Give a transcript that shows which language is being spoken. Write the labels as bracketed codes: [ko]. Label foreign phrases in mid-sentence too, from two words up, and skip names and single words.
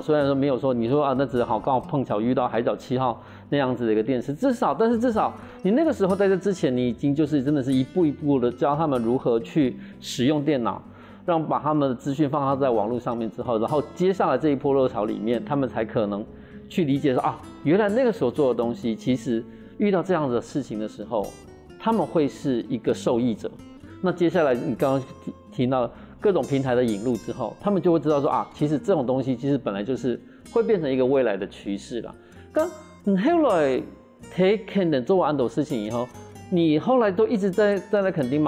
[zh] 雖然說沒有說你說那只好剛好碰巧遇到海角7號那樣子的一個電視，但是至少你那個時候在這之前，你已經就是真的是一步一步的教他們如何去使用電腦。讓把他們的資訊放在網絡上面之後，然後接下來這一波熱潮裡面，他們才可能去理解說原來那個時候做的東西其實遇到这样的事情的时候，他们会是一个受益者。那接下来你刚刚提到各种平台的引入之后，他们就会知道说啊，其实这种东西其实本来就是会变成一个未来的趋势啦。你后来睇垦丁做完很多事情以后，你后来都一直在垦丁吗？